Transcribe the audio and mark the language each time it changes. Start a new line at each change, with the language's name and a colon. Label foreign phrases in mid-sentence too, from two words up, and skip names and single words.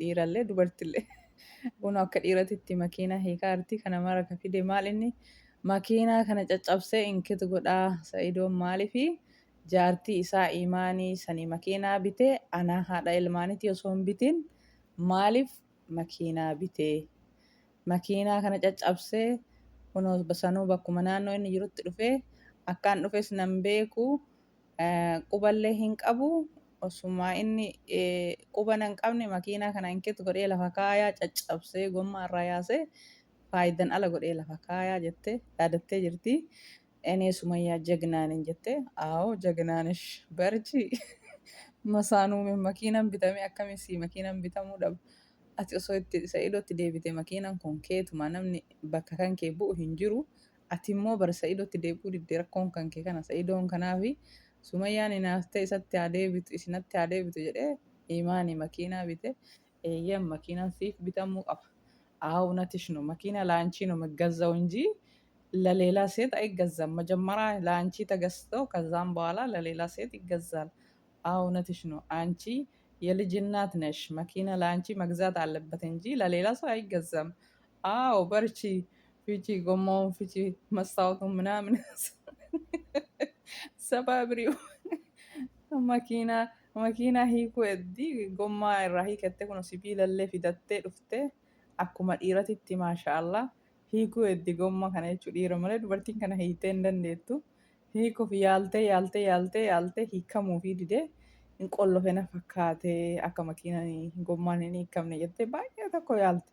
Oromo: Dhiirallee dubartillee. Kun akka dhiiratitti makiinaa hiikaarti kana mara ka fide maal inni makiinaa kana caccabsee inkitu godhaa Sa'idoon maaliifi jaartii isaa imaanii sanii makiinaa bitee anaa haadha ilmaaniiti osoo hin bitin maaliif makiinaa bitee makiinaa kana caccabsee kunoo sanuu bakkuma naannoo inni jirutti dhufee akkaan dhufes nan beeku, quballee hin qabu. Osuma inni quba nan qabne makiinaa kana inkitu godhee lafa kaayaa caccabsee gommaa irraa yaasee faayidan ala godhee lafa kaayaa jettee yaadattee jirti.
Amharic: እኔ ሱመያ ጀግና ነኝ
Oromo: jettee
Amharic: አዎ ጀግና ነሽ በርቺ
Oromo: masaanuu makiinaan bitamee akkamitti makiinaan bitamuu dhabu. Ati osoo itti Sa'idootti deebite makiinaan kun keetuma namni bakka kan kee bu'u hin jiru. Ati immoo bara Sa'idootti deebi'uu diddee rakkoon kan kee kana Sa'idoon kanaafi Sumayyaan inaaf ta'e isatti haa deebitu isinatti haa deebitu jedhee imaanii makiinaa bite. Eeyyam makiinaan siif bitamuu qaba.
Amharic: አዎ እውነትሽ ነው። መኪና ለአንቺ ነው የሚገዛው እንጂ ለሌላ ሴት አይገዛም። መጀመሪያ ለአንቺ ተገዝተው ከዛም በኋላ ለሌላ ሴት ይገዛል። አዎ እውነትሽ ነው። አንቺ የልጅ እናት ነሽ። መኪና ለአንቺ መግዛት አለበት እንጂ ለሌላ ሰው አይገዛም። አዎ በርቺ ፍቺ፣ ጎማውን ፍቺ፣ መስታወቱን ምናምን ሰባብሪው። መኪና መኪና
Oromo: hiikuu eddi gommaa irraa hiikatte kun sibiilallee fidattee dhuftee akkuma dhiiratitti maashaallah hiikuu eddi gomma kana jechuu dhiira malee dubartiin kana hiitee hin dandeettu. Hiikuuf yaaltee hiikamuu fi didee hin qollofe na fakkaate akka makiinaan gommaan hin hiikamne jettee baay'ee tokko yaalte.